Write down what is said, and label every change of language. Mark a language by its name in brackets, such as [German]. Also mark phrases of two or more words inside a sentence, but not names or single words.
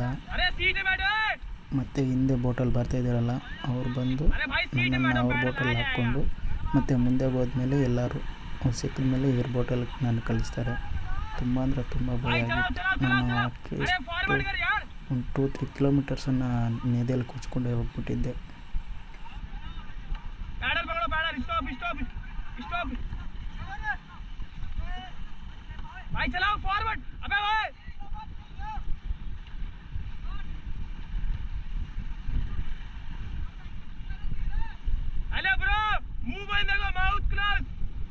[Kannada] ಮತ್ತು ಹಿಂದೆ ಬೋಟಲ್ಲಿ ಬರ್ತಾಯಿದ್ದಾರಲ್ಲ, ಅವ್ರು ಬಂದು ನನ್ನನ್ನು ಅವ್ರ ಬೋಟಲ್ಲಿ ಹಾಕ್ಕೊಂಡು ಮತ್ತು ಮುಂದೆ ಹೋದ್ಮೇಲೆ ಎಲ್ಲರೂ ಸಿಕ್ಕಿದ ಮೇಲೆ ಇವ್ರ ಬೋಟಲ್ಲಿ ನಾನು ಕಳಿಸ್ತಾರೆ. ತುಂಬ ಅಂದರೆ ತುಂಬ ಭಯ ಆಗಿತ್ತು. ನಾನು ಅಟ್ಲೀಸ್ಟ್ ಒಂದು 2-3 ಕಿಲೋಮೀಟರ್ಸನ್ನು ನದಿಯಲ್ಲಿ ಕೊಚ್ಕೊಂಡೇ ಹೋಗ್ಬಿಟ್ಟಿದ್ದೆ. [Hindi] भाई चलाओ फॉरवर्ड। अबे भाई [English] hello bro, [Hindi] मुंह बंद करो, [English] mouth close.